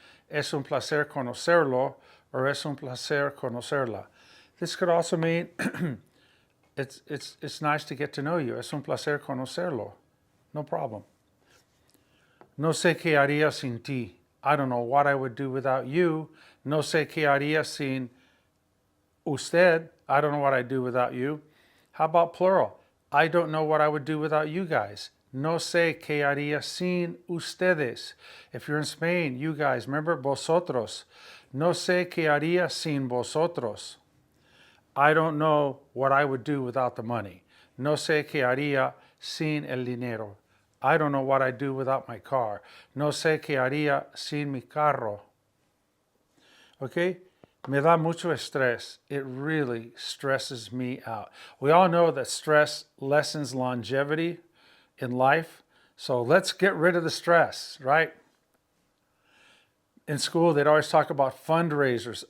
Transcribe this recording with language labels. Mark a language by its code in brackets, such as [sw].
[es] Es un placer conocerlo. [en] Or [es] es un placer conocerla. [en] This could also mean it's nice to get to know you. [es] Es un placer conocerlo. [en] No problem. [es] No sé qué haría sin ti. [en] I don't know what I would do without you. [es] No sé qué haría sin usted. [en] I don't know what I'd do without you. How about plural? I don't know what I would do without you guys. [es] No sé qué haría sin ustedes. [en] If you're in Spain, you guys, remember vosotros. [es] No sé qué haría sin vosotros. [en] I don't know what I would do without the money. [es] No sé qué haría sin el dinero. [en] I don't know what I'd do without my car. [es] No sé qué haría sin mi carro. [en] Okay? [es] Me da mucho estrés. [en] It really stresses me out. We all know that stress lessens longevity in life. So let's get rid of the stress, right? In school, they'd always talk about fundraisers.